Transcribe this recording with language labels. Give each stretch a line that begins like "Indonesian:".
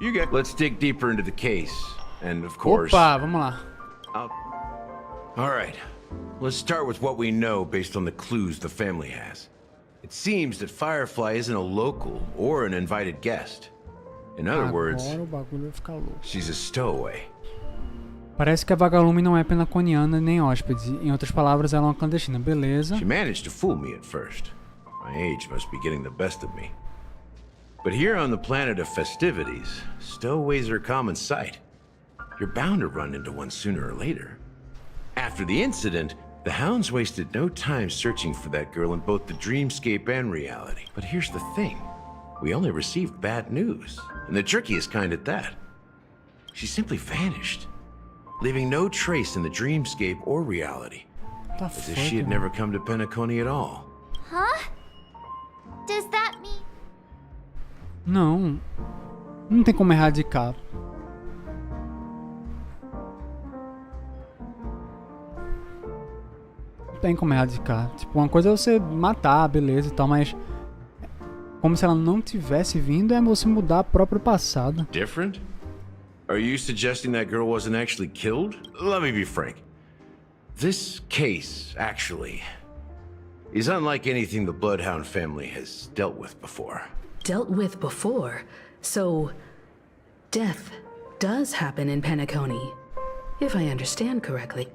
English: Let's dig deeper into the case. And of course...
Portuguese: Opa, vamos lá.
English: Alright. Let's start with what we know based on the clues the family has. It seems that Firefly isn't a local or an invited guest. In other words,
Portuguese: Agora o bagulho vai ficar louco.
English: she's a stowaway.
Portuguese: Parece que a vagalume não é penaconiana nem hóspede. Em outras palavras, ela é uma clandestina. Beleza.
English: She managed to fool me at first. My age must be getting the best of me. But here on the planet of festivities, stowaways are a common sight. You're bound to run into one sooner or later. After the incident, the hounds wasted no time searching for that girl in both the dreamscape and reality. But here's the thing. We only received bad news, and the trickiest kind at that. She simply vanished, leaving no trace in the dreamscape or reality. As if she had never come to Penacony at all. Huh? Does that mean...
Portuguese: Não. Não tem como erradicar. Não tem como erradicar. Tipo, uma coisa é você matar, beleza e tal, mas... Como se ela não tivesse vindo, é você mudar o próprio passado.
English: Different? Are you suggesting that girl wasn't actually killed? Let me be frank. This case, actually, is unlike anything the Bloodhound family has dealt with before. Dealt with before? So, death does happen in Penacony, if I understand correctly.